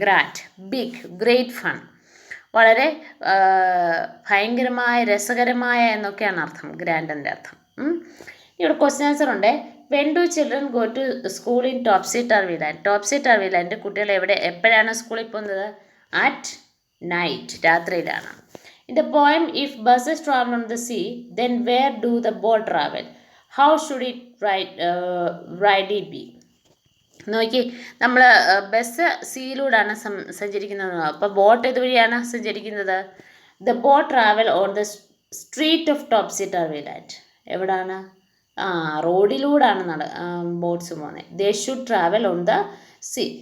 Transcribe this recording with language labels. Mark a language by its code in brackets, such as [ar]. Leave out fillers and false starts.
[en] grand, big, great fun, [ml] വളരെ ഭയങ്കരമായ, രസകരമായ എന്നൊക്കെയാണ് അർത്ഥം ഗ്രാൻഡിൻ്റെ അർത്ഥം. ഇവിടെ ക്വസ്റ്റ്യൻ ആൻസർ ഉണ്ട്. [en] when do children go to school in [ml] topsy ടർവി land. Topsy ടർവി land കുട്ടികൾ എപ്പോഴാണ് സ്കൂളിൽ പോകുന്നത്? [en] at night, [ml] രാത്രിയിലാണ്. [en] In the poem, if buses travel on the sea, then where do the boat travel? How should it ride be? [ml] നോക്കി, നമ്മൾ bus സീയിലൂടെയാണ് സഞ്ചരിക്കുന്നത്. അപ്പോൾ boat ഇതുവഴിയാണ് സഞ്ചരിക്കുന്നത്. [en] The boat travel on the street of topsy turvy land. [ml] എവിടാണ്? റോഡിലൂടെയാണ് boats പോകുന്നത്. [en] They should travel on the sea.